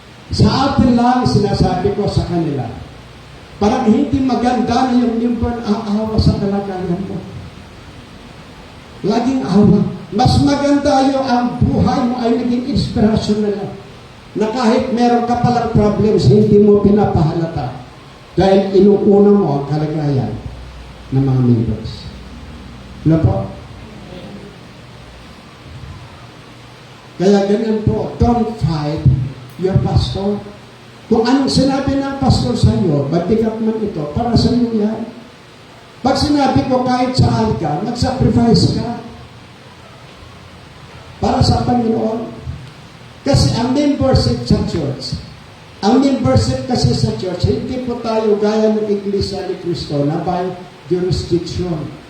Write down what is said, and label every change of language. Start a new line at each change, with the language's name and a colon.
Filipino: Sa atin lang, sinasabi ko sa kanila, parang hindi maganda na yung limbon ang awa sa kalagayan mo. Laging awa. Mas maganda yung ang buhay mo ay naging inspirasyon na lang. Na kahit meron ka palang problems, hindi mo pinapahalata. Dahil inuuna mo ang kalagayan ng mga members. Ano po? Kaya ganyan po,
English: don't fight your pastor.
Filipino: Kung anong sinabi ng pastor sa iyo, magtigat man ito, para sa iyo yan. Pag sinabi ko kahit saan ka, mag-sacrifice ka. Para sa Panginoon. Kasi ang membership sa church, kasi sa church, hindi po tayo gaya ng Iglesia ni Cristo na
English: by jurisdiction.